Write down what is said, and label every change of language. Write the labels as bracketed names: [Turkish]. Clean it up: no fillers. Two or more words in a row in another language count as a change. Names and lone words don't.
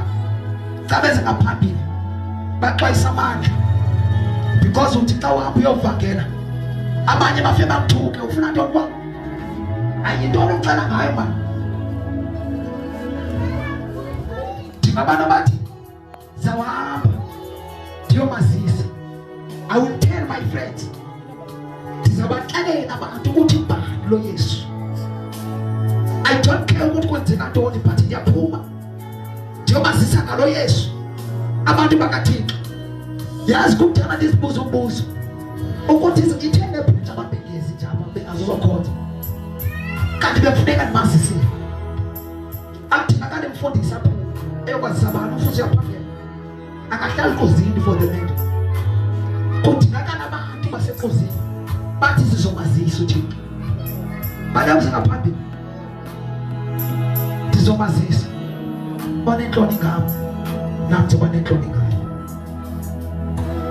[Xhosa] Xa beze ngaphambili baxwayisa amandla because uthi xa uhamba uyovangela abanye bafike bakuthuke ufuna ntoni kwa? Ayintoni oxela ngayo mani. Dinga abantu abathi zawahamba ndiyomazisa. [English] I will tell my friends [Xhosa] ndizabaxelela abantu ukuthi ngubani lo Yesu. [English] I don't care [Xhosa] ukuthi kwenzeka ntoni but ndiyaphuma ndiyomazisa ngalo Yesu. Abantu bakaThixo yazi kukuthana ndisibuza umbuzo ukuthi ithenge phetha ababhekezi njalo bengazokhotha kanti befuneka ndimazisile. Akuthina kade mfundisa apho eyokwazisa abantu ufuthi uyaphangela akahlali kozini [English] for the land. [Xhosa] Kudingakala abantu basekozini bathi sizomazisa uThixo. Bayawuza ngaphambili ndizomazisa banenhloni ngabo nathi banenhloni ngayo.